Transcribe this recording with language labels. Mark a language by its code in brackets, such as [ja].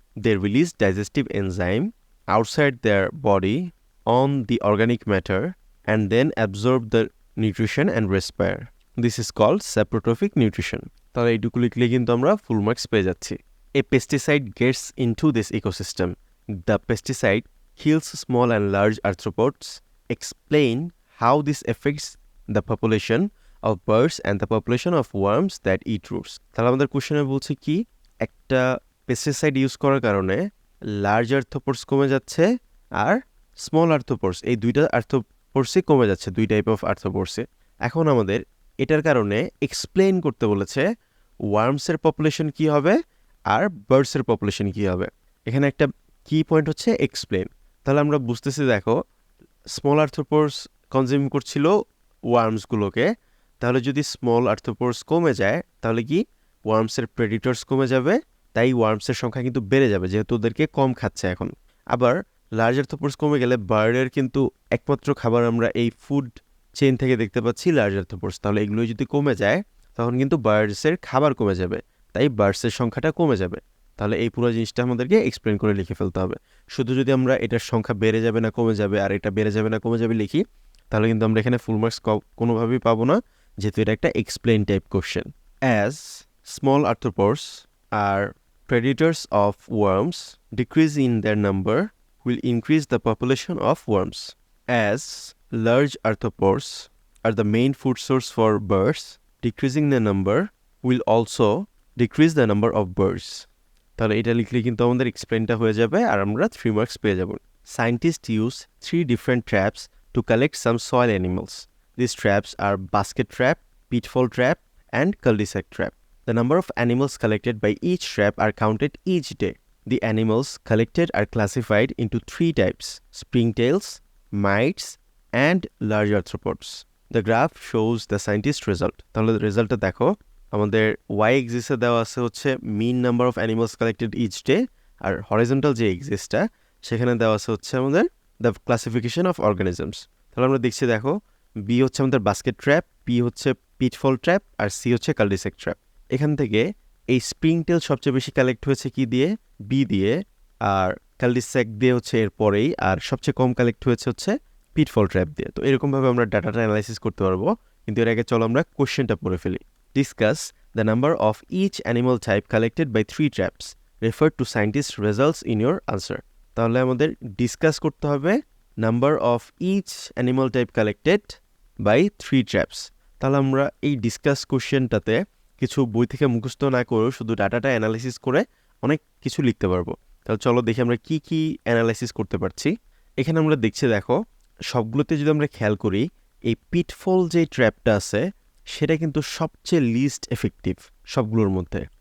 [en] They release digestive enzyme outside their body on the organic matter and then absorb the nutrition and respire. This is called saprotrophic nutrition. [bn] তাহলে এইটুকু লিখলে কিন্তু আমরা full marks পেয়ে যাচ্ছি। [en] A pesticide gets into this ecosystem. The pesticide kills small and large arthropods. Explain how this affects the population of birds and the population of worms that eat roots. [bn] তাহলে আমাদের কোশ্চেনে বলছে কি, একটা পেস্টিসাইড ইউজ করার কারণে লার্জ আর্থ্রোপোডস কমে যাচ্ছে আর স্মল আর্থ্রোপোডস, এই দুইটা আর্থ্রোপোডসই কমে যাচ্ছে, দুই টাইপ অফ আর্থ্রোপোডসে। এখন আমাদের এটার কারণে এক্সপ্লেইন করতে বলেছে ওয়ার্মসের পপুলেশন কি হবে আর বার্ডসের পপুলেশন কি হবে। এখানে একটা কি পয়েন্ট হচ্ছে এক্সপ্লেইন। তাহলে আমরা বুঝতেছি, দেখো স্মল আর্থ্রোপোডস কনজিউম করছিল ওয়ার্মসগুলোকে, তাহলে যদি স্মল আর্থ্রোপোডস কমে যায় তাহলে কি ওয়ার্মসের প্রেডিটরস কমে যাবে, তাই ওয়ার্মসের সংখ্যা কিন্তু বেড়ে যাবে যেহেতু ওদেরকে কম খাচ্ছে এখন। আবার লার্জ আর্থ্রোপোডস কমে গেলে বার্ডের কিন্তু একমাত্র খাবার আমরা এই ফুড চেইন থেকে দেখতে পাচ্ছি লার্জ আর্থ্রোপোডস, তাহলে এগুলো যদি কমে যায় তখন কিন্তু বার্ডসের খাবার কমে যাবে, তাই বার্ডসের সংখ্যাটা কমে যাবে। তাহলে এই পুরো জিনিসটা আমাদেরকে এক্সপ্লেন করে লিখে ফেলতে হবে। শুধু যদি আমরা এটার সংখ্যা বেড়ে যাবে না কমে যাবে আর এটা বেড়ে যাবে না কমে যাবে লিখি, তাহলে কিন্তু আমরা এখানে ফুল মার্কস কোনোভাবেই পাবো না, যেহেতু এটা একটা explain type question. [en] As small arthropods are predators of worms decrease in their number will increase the population of worms. As large arthropods are the main food source for birds, decreasing their number will also decrease the number of birds. [bn] তাহলে এটা লিখলে কিন্তু আমাদের এক্সপ্লেনটা হয়ে যাবে আর আমরা 3 marks পেয়ে যাব। [en] Scientists use 3 different traps to collect some soil animals. These traps are basket trap, pitfall trap, and cul-de-sac trap. The number of animals collected by each trap are counted each day. The animals collected are classified into 3 types: springtails, mites, and large arthropods. The graph shows the scientist result. [bn] তাহলে রেজাল্টটা দেখো, আমাদের Y এক্সিসে দেওয়া আছে হচ্ছে [en] mean number of animals collected each day, [bn] আর horizontal যে এক্সিসটা সেখানে দেওয়া আছে হচ্ছে আমাদের দ্য ক্লাসিফিকেশন অফ অর্গানিজমস। তাহলে আমরা দেখছি, দেখো বি হচ্ছে আমাদের বাস্কেট ট্র্যাপ, পি হচ্ছে পিটফল ট্র্যাপ, আর সি হচ্ছে কালডিসেক ট্র্যাপ। এখান থেকে এই স্প্রিংটেল সবচেয়ে বেশি কালেক্ট হয়েছে কি দিয়ে, বি দিয়ে, আর কালডিসেক দিয়ে হচ্ছে এর পরেই, আর সবচেয়ে কম কালেক্ট হয়েছে হচ্ছে পিটফল ট্র্যাপ দিয়ে। তো এরকমভাবে আমরা ডাটাটা অ্যানালাইসিস করতে পারবো, কিন্তু এর আগে চলো আমরা কোশ্চেনটা পড়ে ফেলি। [en] Discuss the number of each animal type collected by 3 traps. Refer to scientist results in your answer. [bn] তাহলে আমাদের ডিসকাস করতে হবে [en] Number of each animal type collected by 3 traps. [bn] তাহলে আমরা এই ডিসকাস কোশ্চেনটাতে কিছু বই থেকে মুখস্থ না করেও শুধু ডাটাটা অ্যানালাইসিস করে অনেক কিছু লিখতে পারবো। তাহলে চলো দেখি আমরা কি কি অ্যানালাইসিস করতে পারছি। এখানে আমরা দেখছি, দেখো সবগুলোতে যদি আমরা খেয়াল করি, এই পিটফল যে ট্র্যাপটা আছে সেটা কিন্তু সবচেয়ে লিস্ট এফেক্টিভ সবগুলোর মধ্যে।